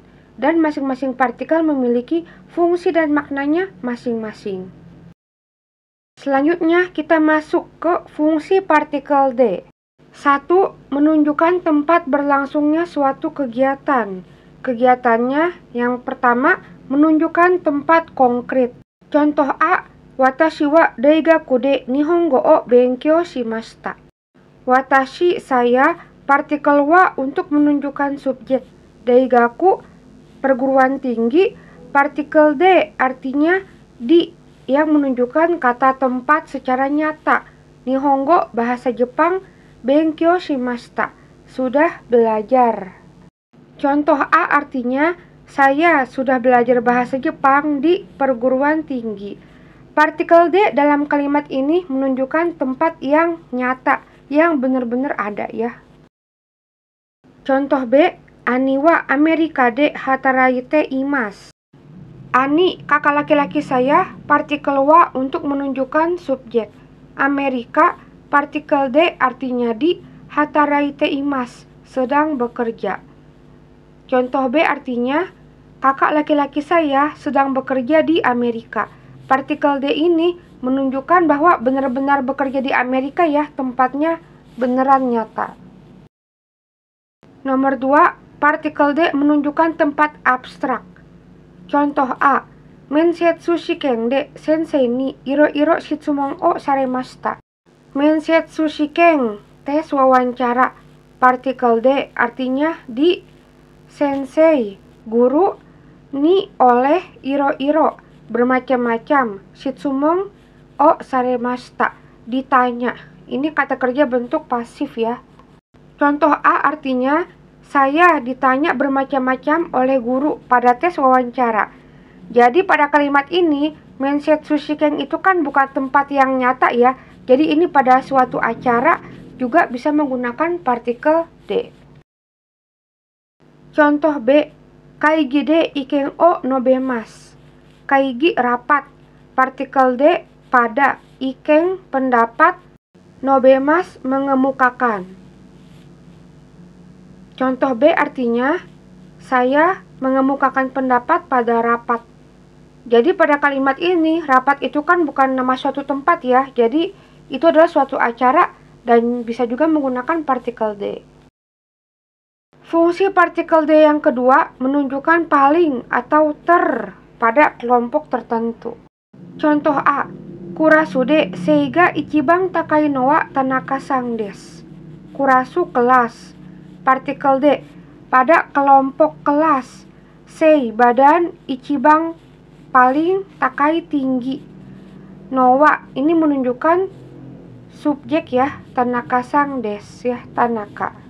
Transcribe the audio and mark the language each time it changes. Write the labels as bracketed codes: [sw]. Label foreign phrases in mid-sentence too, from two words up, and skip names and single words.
[id] Dan masing-masing partikel memiliki fungsi dan maknanya masing-masing. Selanjutnya kita masuk ke fungsi partikel D. 1. Menunjukkan tempat berlangsungnya suatu kegiatan. Kegiatannya yang pertama menunjukkan tempat konkret. Contoh A, [ja] 私は大学で日本語を勉強しました. [id] Watashi saya, partikel wa untuk menunjukkan subjek. Daigaku perguruan tinggi, partikel de artinya di yang menunjukkan kata tempat secara nyata. Nihongo bahasa Jepang, [ja] 勉強しました [id] sudah belajar. Contoh A artinya, saya sudah belajar bahasa Jepang di perguruan tinggi. Partikel D dalam kalimat ini menunjukkan tempat yang nyata, yang benar-benar ada ya. Contoh B, [ja] 兄はアメリカで働いています. [id] Ani, kakak laki-laki saya, partikel wa untuk menunjukkan subjek. Amerika, partikel D artinya di, [ja] 働いています, [id] sedang bekerja. Contoh B artinya, kakak laki-laki saya sedang bekerja di Amerika. Partikel D ini menunjukkan bahwa benar-benar bekerja di Amerika ya, tempatnya beneran nyata. Nomor 2, partikel D menunjukkan tempat abstrak. Contoh A, [ja] 面接試験で先生にいろいろ質問をされました. 面接試験, [id] tes wawancara. Partikel D artinya di, sensei, guru, ni oleh, iro-iro, bermacam-macam, [ja] 質問をされました, [id] ditanya. Ini kata kerja bentuk pasif ya. Contoh A artinya, saya ditanya bermacam-macam oleh guru pada tes wawancara. Jadi pada kalimat ini, [ja] 面接試験 [id] itu kan bukan tempat yang nyata ya. Jadi ini pada suatu acara juga bisa menggunakan partikel D. Contoh B, [ja] 会議で意見を述べます. [id] Kaigi rapat, partikel D pada, iken pendapat, nobemasu mengemukakan. Contoh B artinya, saya mengemukakan pendapat pada rapat. Jadi pada kalimat ini, rapat itu kan bukan nama suatu tempat ya. Jadi itu adalah suatu acara dan bisa juga menggunakan partikel D. Fungsi partikel D yang kedua menunjukkan paling atau ter pada kelompok tertentu. Contoh A, [ja] クラスで背が一番高いのは田中さんです. [id] Kurasu kelas, partikel D pada kelompok kelas. Sei badan, ichiban paling, takai tinggi. [ja] のは [id] ini menunjukkan subjek ya, Tanaka-san desu ya, Tanaka.